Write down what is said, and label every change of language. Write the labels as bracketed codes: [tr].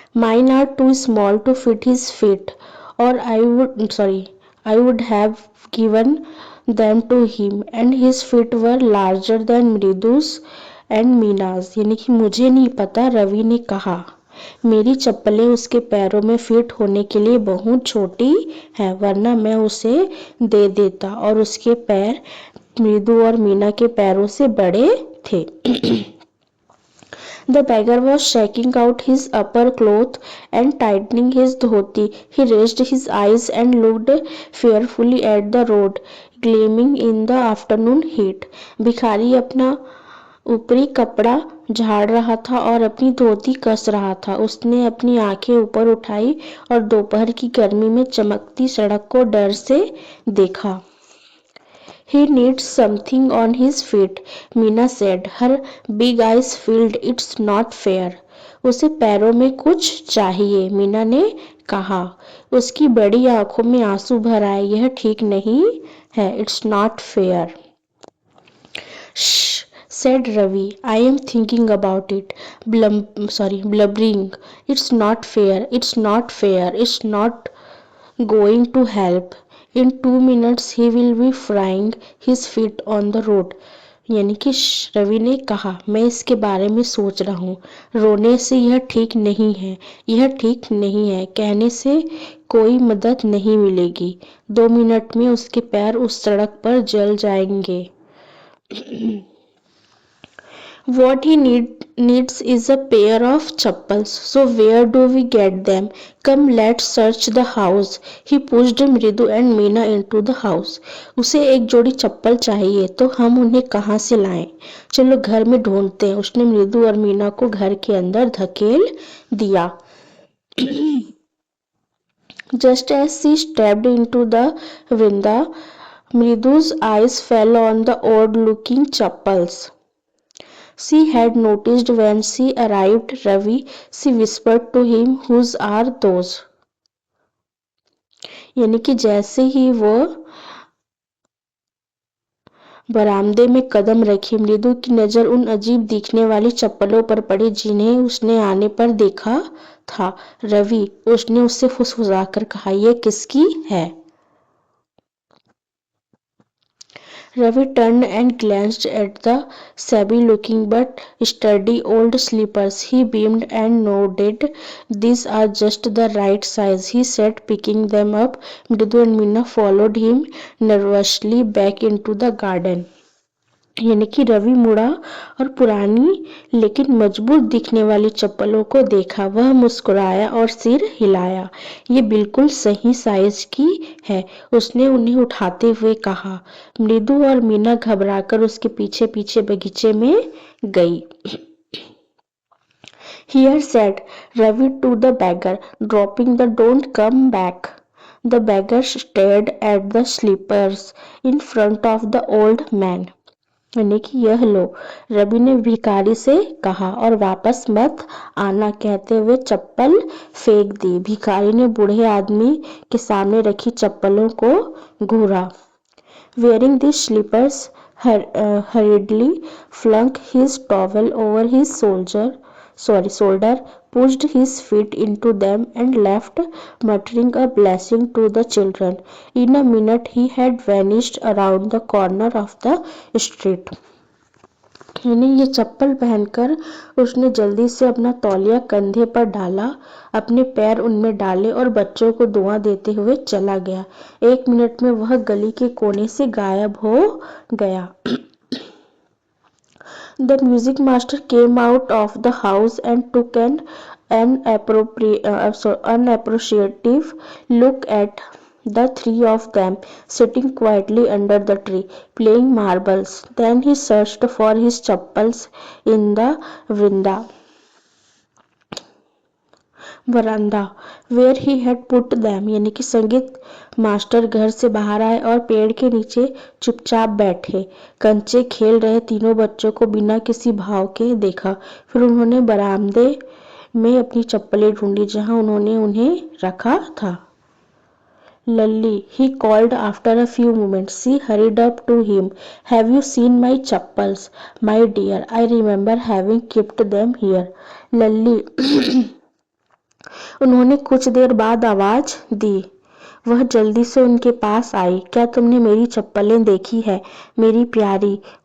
[en] Mine are too small to fit his feet, or I would have given them to him, and his feet were larger than Mridu's and Mina's. [hi] यानी कि मुझे नहीं पता, रवि ने कहा। मेरी चप्पलें उसके पैरों में फिट होने के लिए बहुत छोटी हैं, वरना मैं उसे दे देता, और उसके पैर मृदु और मीना के पैरों से बड़े थे। [en] The beggar was shaking out his upper cloth and tightening his dhoti. He raised his eyes and looked fearfully at the road, gleaming in the afternoon heat. [hi] भिखारी अपना ऊपरी कपड़ा झाड़ रहा था और अपनी धोती कस रहा था। उसने अपनी आंखें ऊपर उठाई और दोपहर की गर्मी में चमकती सड़क को डर से देखा। [en] He needs something on his feet, Meena said, her big eyes filled. It's not fair. [hi] उसे पैरों में कुछ चाहिए, मीना ने कहा। उसकी बड़ी आंखों में आंसू भर आए। यह ठीक नहीं है। [en] It's not fair. Shh, said Ravi. I am thinking about it. Blubbering. It's not fair. It's not fair. It's not going to help. In 2 minutes he will be frying his feet on the road. [hi] यानी कि रवि ने कहा, मैं इसके बारे में सोच रहा हूँ। रोने से यह ठीक नहीं है, यह ठीक नहीं है, कहने से कोई मदद नहीं मिलेगी। 2 मिनट में उसके पैर उस सड़क पर जल जाएंगे। [en] What he needs is a pair of chappals. So where do we get them? Come, let's search the house. He pushed Mridu and Meena into the house. [hi] उसे एक जोड़ी चप्पल चाहिए, तो हम उन्हें कहाँ से लाएं? चलो घर में ढूंढते हैं। उसने मृदु और मीना को घर के अंदर धकेल दिया। [en] Just as she stepped into the veranda, Mridu's eyes fell on the odd-looking chappals she had noticed when she arrived. Ravi, she whispered to him, whose are those? [hi] यानी कि जैसे ही वो बरामदे में कदम रखी, मृदु की नजर उन अजीब दिखने वाली चप्पलों पर पड़ी जिन्हें उसने आने पर देखा था। रवि, उसने उससे फुसफुसाकर कहा, ये किसकी है? [en] Ravi turned and glanced at the shabby-looking but sturdy old slippers. He beamed and nodded. These are just the right size, he said, picking them up. Mridu and Meena followed him nervously back into the garden. [hi] यानी कि रवि मुड़ा और पुरानी लेकिन मजबूत दिखने वाली चप्पलों को देखा। वह मुस्कुराया और सिर हिलाया। ये बिल्कुल सही साइज की है, उसने उन्हें उठाते हुए कहा। मृदु और मीना घबराकर उसके पीछे पीछे बगीचे में गई। [en] Here said Ravi to the beggar, dropping the don't come back. The beggar stared at the slippers in front of the old man. [hi] यानी कि यह लो, रवि ने भिखारी से कहा, और वापस मत आना कहते हुए चप्पल फेंक दी। भिखारी ने बूढ़े आदमी के सामने रखी चप्पलों को घूरा। [en] Wearing these slippers, hurriedly flung his towel over his shoulder, pushed his feet into them and left, muttering a blessing to the children. In a minute he had vanished around the corner of the street. [hi] यानी ये चप्पल पहनकर उसने जल्दी से अपना तौलिया कंधे पर डाला, अपने पैर उनमें डाले और बच्चों को दुआ देते हुए चला गया। 1 मिनट में वह गली के कोने से गायब हो गया। [en] The music master came out of the house and took an unappreciative look at the three of them sitting quietly under the tree, playing marbles. Then he searched for his chappals in the veranda. Veranda where he had put them, [hi] यानी कि संगीत master घर से बाहर आए और पेड़ के नीचे चुपचाप बैठे कंचे खेल रहे तीनों बच्चों को बिना किसी भाव के देखा। फिर उन्होंने बरामदे में अपनी चप्पलें ढूंढी जहां उन्होंने उन्हें रखा था। [en] Lally, he called after a few moments. She hurried up to him. Have you seen my chappals? My dear, I remember having kept them here. [hi] Lally, उन्होंने कुछ देर बाद आवाज दी। वह जल्दी से उनके पास आई। क्या तुमने मेरी चप्पलें देखी है मेरी प्यारी?